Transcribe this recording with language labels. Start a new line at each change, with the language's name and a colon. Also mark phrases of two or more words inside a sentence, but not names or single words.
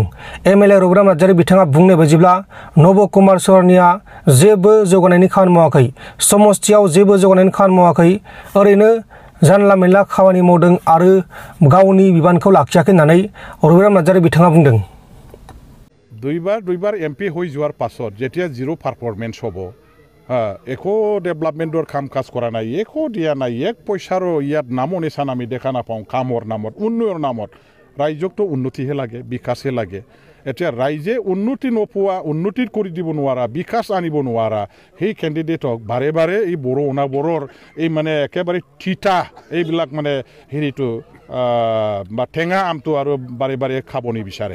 Bodo: एमएलए रघुराम नार्जारी बिथाङा बुंनाय बायदिब्ला नब कुमार सरनिया जेबो जौगानायनि खामानि मावाखै, समस्तियाव जेबो जौगानायनि खामानि मावाखै, ओरैनो जानला मेनला खामानि मावदों आरो गावनि बिबानखौ लाखियाखै होननानै रघुराम नार्जारी बिथाङा बुंदों।
Assamese: দুইবাৰ এমপি হৈ যোৱাৰ পাছত যেতিয়া জিৰ' পাৰফৰ্মেন্স হ'ব, একো ডেভেলপমেন্টৰ কাম কাজ কৰা নাই, একো দিয়া নাই, এক পইচাৰো ইয়াত নামো নিচান আমি দেখা নাপাওঁ। কামৰ নামত, উন্নয়নৰ নামত ৰাজ্যকতো উন্নতিহে লাগে, বিকাশহে লাগে। এতিয়া ৰাইজে উন্নতি নোপোৱা, উন্নতি কৰি দিব নোৱাৰা, বিকাশ আনিব নোৱাৰা সেই কেণ্ডিডেটক বাৰে বাৰে এই বড়ো অনাবৰৰ এই মানে একেবাৰে থিতা এইবিলাক মানে হেৰিটো বা টেঙা আমটো আৰু বাৰে বাৰে খাব নিবিচাৰে।